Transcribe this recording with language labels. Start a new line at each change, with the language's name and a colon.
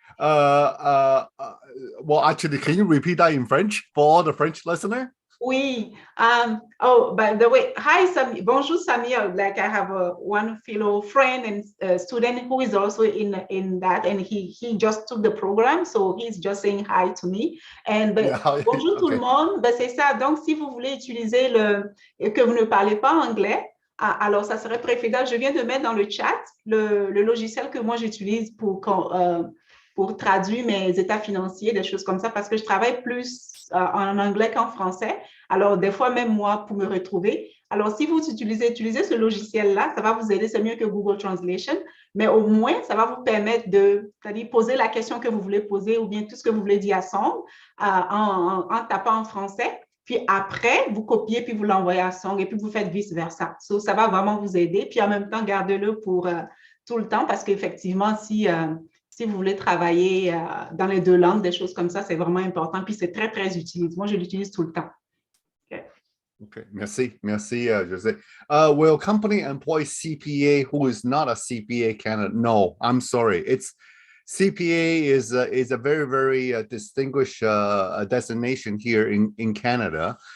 English: Well, actually, can you repeat that in French for all the French listener?
French: Oui.
English: Oh, by the way, hi,
French: bonjour,
English: Samir. Like, I have one fellow friend and student who is also in that, and he just took the program, so he's just saying hi to me.
French: And bonjour tout le monde. Ben, c'est ça. Donc, si vous voulez utiliser que vous ne parlez pas anglais, alors ça serait préférable. Je viens de mettre dans le chat le logiciel que moi j'utilise pour traduire mes états financiers, des choses comme ça, parce que je travaille plus en anglais qu'en français. Alors, des fois, même moi, pour me retrouver. Alors, si vous utilisez ce logiciel-là, ça va vous aider. C'est mieux que Google Translation, mais au moins, ça va vous permettre c'est-à-dire poser la question que vous voulez poser ou bien tout ce que vous voulez dire à Song en tapant en français. Puis après, vous copiez, puis vous l'envoyez à Song, et puis vous faites vice-versa. So, ça va vraiment vous aider. Puis en même temps, gardez-le pour tout le temps, parce qu'effectivement, si vous voulez travailler dans les deux langues, des choses comme ça, c'est vraiment important. Puis c'est très, très utile. Moi, je l'utilise tout le temps. Okay, merci, Jose.
English: Will company employ CPA who is not a CPA candidate? No, I'm sorry. It's CPA is a very, very distinguished designation here in Canada.